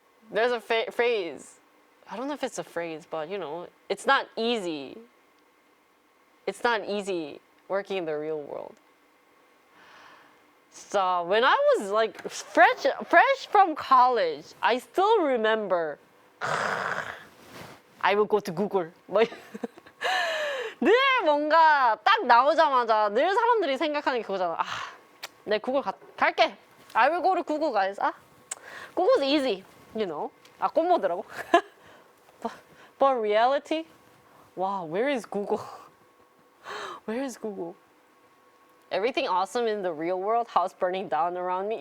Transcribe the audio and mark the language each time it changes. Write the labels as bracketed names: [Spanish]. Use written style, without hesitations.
[English] There's a phrase. I don't know if it's a phrase, but you know, it's not easy. It's not easy working in the real world. So when I was like fresh from college, I still remember. I will go to Google. [Korean] 늘 뭔가 딱 나오자마자 늘 사람들이 생각하는 게 그거잖아. 내 구글 갈게. [English] I will go to Google, guys. Google's easy, you know. 꽃모드라고. But reality, Wow, where is Google? Where is Google? Everything awesome in the real world, house burning down around me.